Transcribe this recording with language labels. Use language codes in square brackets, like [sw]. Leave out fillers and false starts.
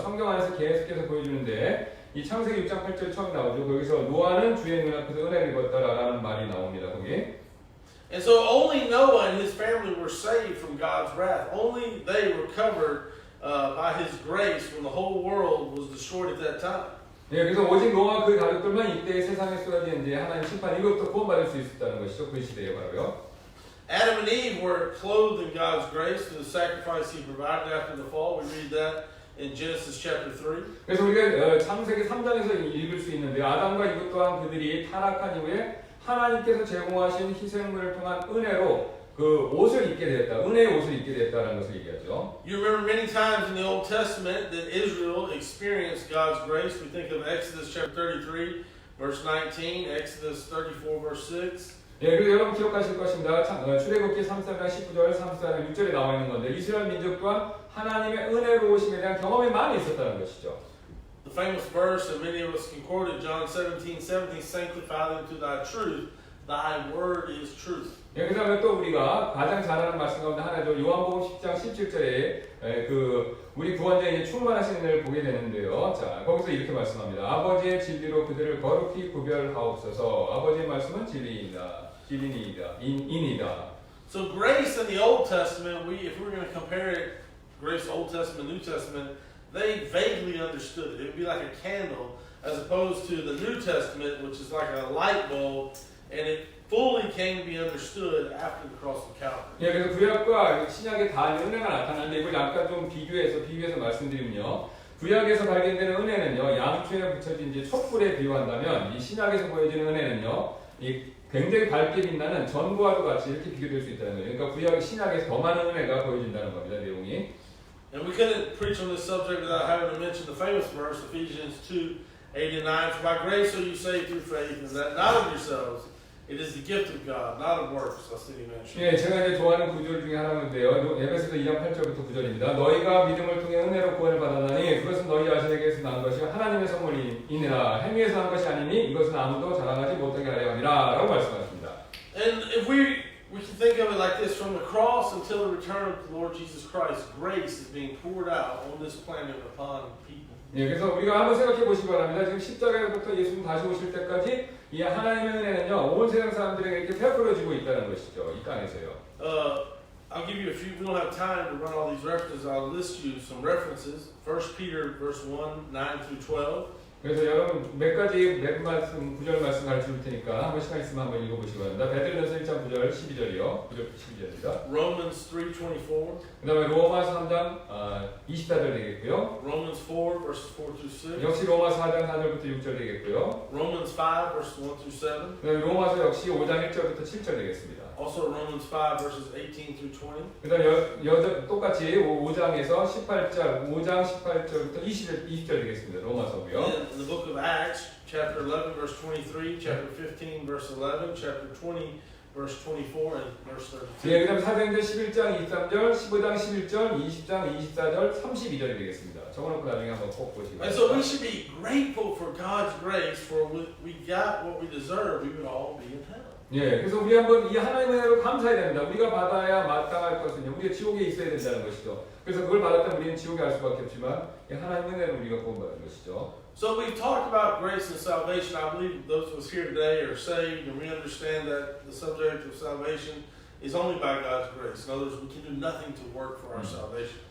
[ko] 성경 안에서 계속해서 보여주는데 이 창세기 6장 8절 처음 나오죠. 거기서 노아는 주의 눈앞에서 은혜를 입었다라는 말이 나옵니다. 거기. [en] And so only Noah and his family were saved from God's wrath. Only they were covered by His grace when the whole world was destroyed at that time. [ko] 예, 그래서 오직 노아와 그 가족들만 이때 세상에 쏟아진 이제 하나님 심판 이것도 구원받을 수 있었다는 것이죠. 그 시대에 바로요. [en] Adam and Eve were clothed in God's grace through the sacrifice He provided after the fall. We read that in Genesis chapter 3. [ko] 그래서 우리가 창세기 3장에서 읽을 수 있는데 아담과 이것 또한 그들이 타락한 이후에 하나님께서 제공하신 희생물을 통한 은혜로 그 옷을 입게 되었다. 은혜의 옷을 입게 되었다는 것을 얘기하죠. [en] You remember many times in the Old Testament that Israel experienced God's grace. We think of Exodus chapter 33, verse 19, Exodus 34, verse 6. [ko] 예, 그리고 여러분 기억하실 것입니다. 출애굽기 3장 19절, 3장 6절에 나와 있는 건데 이스라엘 민족 또한 하나님의 은혜로우심에 대한 경험이 많이 있었다는 것이죠. [en] And so only Noah and his family were saved from God's wrath. Only they were covered by His grace when the whole world was destroyed at that time. [ko] 예, 그래서 오직 노아와 그 가족들만 이때 세상에 쏟아진 이제 하나님 심판 이것도 구원받을 수 있었다는 것이죠. [en] the famous verse, and many of us can quote it, John 17:17, sanctify them to thy truth. Thy word is truth. [ko] 그 다음에 또 우리가 가장 잘 아는 말씀 가운데 하나죠. 요한복음 10장 17절에 우리 구원자의 충만하신 은혜를 보게 되는데요. 자, 거기서 이렇게 말씀합니다. 아버지의 진리로 그들을 거룩히 구별하옵소서. 아버지의 말씀은 진리이다. 인이다. [en] So grace in the Old Testament, if we were going to compare it, grace Old Testament, New Testament, they vaguely understood it. It would be like a candle, as opposed to the New Testament, which is like a light bulb, and it fully came to be understood after the cross of Calvary. [ko] 예, 그래서 구약과 신약의 다 은혜가 나타나는데 이걸 약간 좀 비교해서 말씀드리면요. 구약에서 발견되는 은혜는요, 양초에 붙여진 이제 촛불에 비유한다면 이 신약에서 보여지는 은혜는요, 이 굉장히 밝게 빛나는 전구와도 같이 이렇게 비교될 수 있다는 거예요. 그러니까 구약 신약에서 더 많은 은혜가 보여진다는 겁니다. 내용이. [en] And we couldn't preach on this subject without having to mention the famous verse, Ephesians 2:8-9. For by grace are you saved through faith, and that not of yourselves. It is the gift of God, not of works. That's the mention. [ko] 예, 제가 이제 좋아하는 구절 중에 하나인데요. 에베소서 2장 8절부터 9절입니다. 너희가 믿음을 통해 은혜로 구원을 받았나니 그것은 너희 자신에게서 난 것이 하나님의 선물이니라. 행위에서 난 것이 아니니 이것은 아무도 자랑하지 못하게 하려 함이라. 라고 말씀하십니다. [en] And if we can think of it like this, from the cross until the return of the Lord Jesus Christ, grace is being poured out on this planet upon people. [ko] 예, 그래서 우리가 한번 생각해 보시기 바랍니다. 지금 십자가부터 예수님 다시 오실 때까지 이 하나님의 은혜는요, 온 세상 사람들에게 이렇게 베풀어지고 있다는 것이죠. 이 땅에서요. [en] I'll give you a few. We don't have time to run all these references. I'll list you some references. 1 Peter verse 1, 9-12. [ko] 그래서 여러분 몇 가지 몇 말씀, 구절 말씀 가르쳐 줄 테니까 한번 시간 있으면 한번 읽어보시기 바랍니다. 베드로전서 1장 9절 12절이요. 9절부터 12절입니다. [en] Romans 3:24. [ko] 그 다음에 로마서 3장 24절 되겠고요. [en] Romans 4 verses 4-6. [ko] 역시 로마서 4장 4절부터 6절 되겠고요. [en] Romans 5 verses 1-7. [ko] 그 다음에 로마서 역시 5장 1절부터 7절 되겠습니다. [en] Also Romans 5 verses 18-20. [ko] 그 다음에 똑같이 5장에서 18절, 5장 18절부터 20절 되겠습니다. 로마서고요. [en] In the book of Acts, chapter 11 verse 23, chapter 15 verse 11, chapter 20 verse 24, and verse 32. [ko] 예, 그 다음에 사도행전 11장 23절, 15장 11절, 20장 24절, 32절이 되겠습니다. 적어놓고 나중에 한번 꼭 보시기 [en] And so we [ko] 바랍니다. [en] should be grateful for God's grace, for we got what we deserve, we would all be in heaven. [ko] 예, 그래서 우리 한번 이 하나님의 은혜로 감사해야 됩니다. 우리가 받아야 마땅할 것은요, 우리가 지옥에 있어야 된다는 것이죠. 그래서 그걸 받았다면 우리는 지옥에 갈 수밖에 없지만 이 하나님의 은혜로 우리가 구원받은 것이죠. [en] So we've talked about grace and salvation. I believe those of us here today are saved, and we understand that the subject of salvation is only by God's grace. In other words, we can do nothing to work for our salvation.